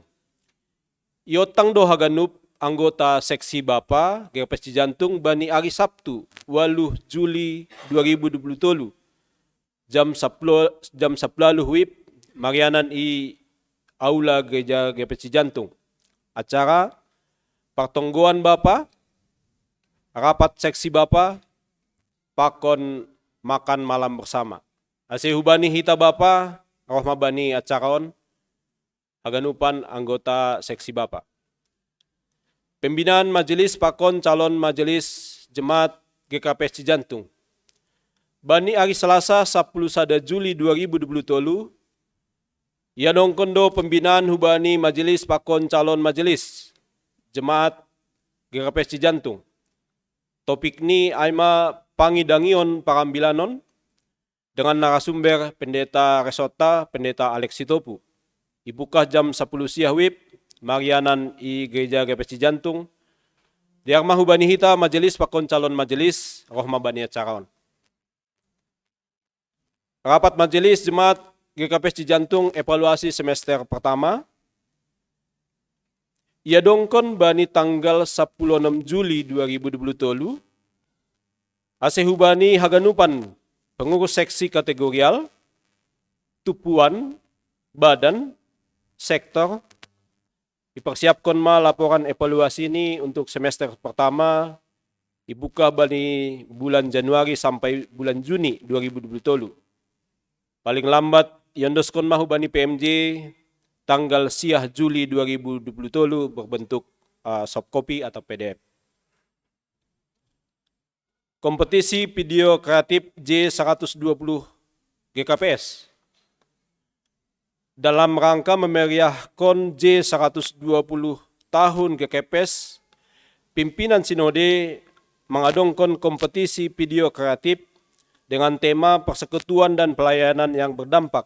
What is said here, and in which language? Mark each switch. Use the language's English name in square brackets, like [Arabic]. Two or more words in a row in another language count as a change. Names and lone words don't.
[Batak Simalungun] Iotang do haganup [Indonesian] anggota seksi Bapa [Batak Simalungun] GKPSC Jantung bani [Indonesian] hari Sabtu [Batak Simalungun] 8 Juli 2023 jam 10 wib Marianan i Aula Gereja GKPSC Jantung. [Indonesian] Acara pertongguan Bapa, rapat seksi Bapa, pakon makan malam bersama. [Batak Simalungun] Ase hubani hita Bapa, rohma bani acaraon, haganupan anggota seksi Bapa. [Indonesian] Pembinaan majelis pakon calon majelis jemaat GKPSC Jantung. [Batak Simalungun] Bani [Indonesian] hari Selasa [Batak Simalungun] 11 Juli 2023, ia nongkondo pembinaan hubani majelis pakon [Indonesian] calon majelis jemaat [Batak Simalungun] GKPSC Jantung. Topik ni aima pangidangion parambilanon, [Indonesian] dengan narasumber Pendeta Resota, Pendeta Alex Sitopu. [Batak Simalungun] Ibukah [Indonesian] jam 10 siang [Batak Simalungun] wib, Marianan i Gereja GKPSC Jantung. Diarmah hubani hita majelis pakon [Indonesian] calon majelis, [Batak Simalungun] rohma bani acaraon. [Indonesian] Rapat majelis jemaat GKPSC Jantung evaluasi semester pertama. [Batak Simalungun] Ia dongkon bani tanggal 16 Juli 2023. Ase hubani haganupan [Indonesian] pengurus seksi kategorial, [Batak Simalungun] tupuan, [Indonesian] badan, sektor, dipersiapkan laporan evaluasi ini untuk semester pertama, dibuka bani bulan Januari sampai bulan Juni 2023. Paling lambat, [Batak Simalungun] yondoskon mahu bani PMJ, tanggal siah Juli 2023 [Indonesian] berbentuk soft copy atau PDF. Kompetisi video kreatif J120 GKPS. Dalam rangka memeriahkan J120 tahun GKPS, pimpinan Sinode mengadongkan kompetisi video kreatif dengan tema persekutuan dan pelayanan yang berdampak.